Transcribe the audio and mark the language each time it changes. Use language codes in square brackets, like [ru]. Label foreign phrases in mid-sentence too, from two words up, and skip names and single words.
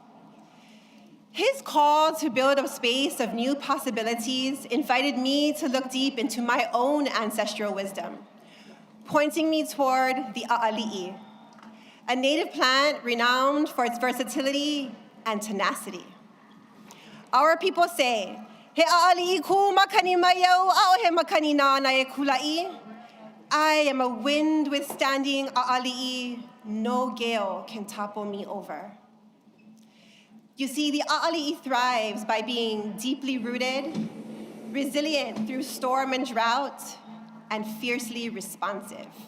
[en] His call to build a space of new possibilities invited me to look deep into my own ancestral wisdom, pointing me toward the a'ali'i, a native plant renowned for its versatility and tenacity. Our people say, [haw] he a'ali'i ku makani mayau au he makani na e kula'i. [en] I am a wind withstanding a'ali'i, no gale can topple me over. You see, the a'ali'i thrives by being deeply rooted, resilient through storm and drought, and fiercely responsive.